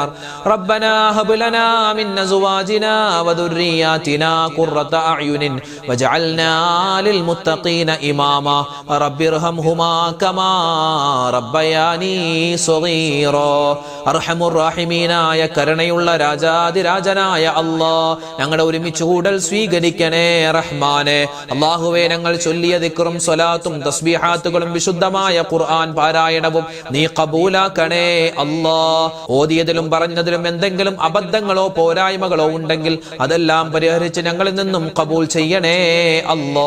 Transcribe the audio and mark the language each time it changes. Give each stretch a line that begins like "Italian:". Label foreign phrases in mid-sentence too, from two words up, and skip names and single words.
Arabic: ربنا هب لنا من أزواجنا وذرياتنا قرة أعين وجعلنا للمتقين إماما. رب ارحمهما كما ربياني صغيرا. أرحم الراحمين
Malayalam: ആയ കരുണയുള്ള രാജാതിരാജനായ അല്ലാഹ്, ഞങ്ങളുടെ ഒരുമിച്ച് കൂടൽ സ്വീകരിക്കണേ റഹ്മാനെ. അല്ലാഹുവേ, ഞങ്ങൾ ചൊല്ലിയ ദിക്റും സ്വലാത്തും തസ്ബീഹാത്തുകളും വിശുദ്ധമായ ഖുർആൻ പാരായണവും നീ ഖബൂലാക്കണേ അല്ലാഹ്. ഓതിയതിലും പറഞ്ഞതിലും എന്തെങ്കിലും അബദ്ധങ്ങളോ പോരായ്മകളോ ഉണ്ടെങ്കിൽ അതെല്ലാം പരിഹരിച്ച് ഞങ്ങളിൽ നിന്നും ഖബൂൽ ചെയ്യണേ ചെയ്യണേ അല്ലാ.